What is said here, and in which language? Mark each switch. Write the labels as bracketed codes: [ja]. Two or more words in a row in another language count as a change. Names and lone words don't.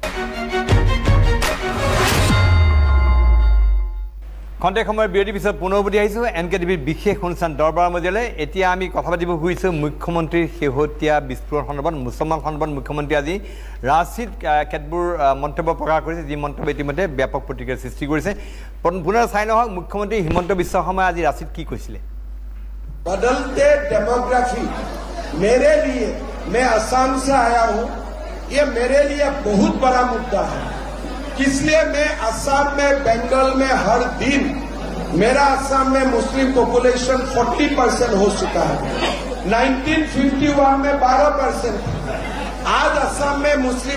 [as] খন্তেক সময়ৰ বিৰতিৰ পিছত পুনৰ উভতি আহিছোঁ NKTVৰ বিশেষ অনুষ্ঠান দৰবাৰ মজিয়ালৈ এতিয়া আমি কথা পাতিব খুজিছোঁ মুখ্যমন্ত্ৰীৰ শেহতীয়া বিস্ফোৰণ সন্দৰ্ভত মুছলমান সন্দৰ্ভত মুখ্যমন্ত্ৰী আজি ৰাঁচীত কেতবোৰ মন্তব্য প্ৰকাশ কৰিছে যি মন্তব্য ইতিমধ্যে ব্যাপক প্ৰতিক্ৰিয়াৰ সৃষ্টি কৰিছে পুনৰ চাই নহওক মুখ্যমন্ত্ৰী হিমন্ত বিশ্ব শৰ্মাই আজি ৰাঁচীত কি কৈছিলে [hi] बदलते डेमोग्राफी मेरे लिए मैं असम से आया हूं ये मेरे लिए बहुत बड़ा मुद्दा है इसलिए मैं असम में बंगाल में हर दिन मेरा असम में मुस्लिम पॉपुलेशन 40% हो चुका है 1951 में 12% आज असम में मुस्लिम